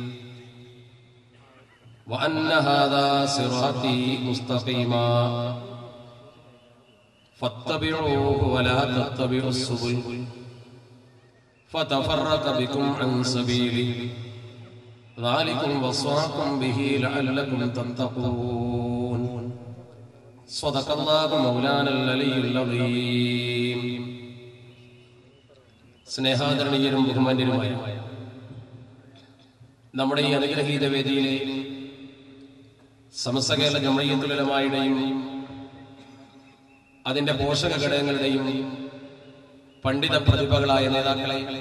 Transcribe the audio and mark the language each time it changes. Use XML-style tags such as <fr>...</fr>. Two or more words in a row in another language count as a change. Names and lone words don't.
<ar>وأن هذا صراطي مستقيما فاتبعوه ولا تتبعوا السبل فتفرق بكم عن سبيله ذلكم وصاكم به لعلكم تتقون. صدق الله مولانا العلي العظيم.</ar> <ml>സ്നേഹാദരണീയരും ബഹുമാന്യരുമായ നമ്മുടെ ഈ അനുഗ്രഹീത വേദിയിലെ സമസ്ത കേരള ജംഇയ്യത്തുൽ ഉലമായുടെയും അതിന്റെ പോഷക ഘടകങ്ങളുടെയും പണ്ഡിത പ്രതിഭകളായ നേതാക്കളെ,</ml>